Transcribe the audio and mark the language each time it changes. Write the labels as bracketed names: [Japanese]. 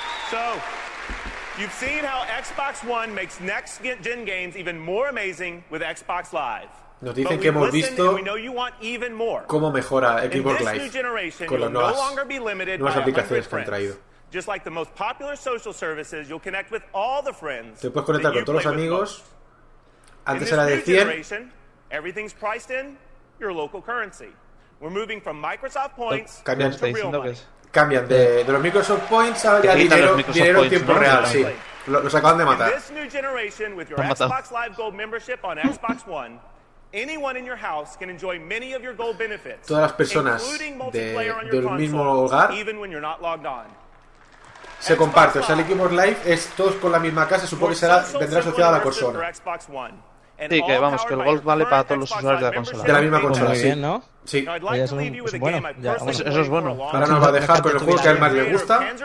[English] So, you've seen how Xbox One makes next-gen games even more amazing with Xbox Live. [Spanish] Nos dicen que hemos visto cómo mejora Xbox Live con las nuevas aplicaciones que han traído. [English] Just like the most popular social services, you'll connect with all the friends. [Spanish] Te puedes conectar con todos los amigos. Antes era de 100. [English] Everything's priced in your local currency. We're moving from Microsoft points cambian, to real money. [Spanish] Cambian de los Microsoft points a dinero en tiempo real, sí. Los acaban de matar. [English] In this new generation with your Xbox Live Gold membership on Xbox One, anyone in your house can enjoy many of your gold benefits. [Spanish] Todas las personas de el mismo hogar, [English] even when you're not logged on. [Spanish] Se comparte, o sea, el Xbox Live es todos con la misma casa, supongo que vendrá asociada a la consola. Sí, que vamos, que el Gold vale para todos los usuarios de la consola. De la misma consola, sí. Muy bien, ¿no? Sí. Eso es bueno. Ahora nos va a dejar con el juego que a él más le gusta.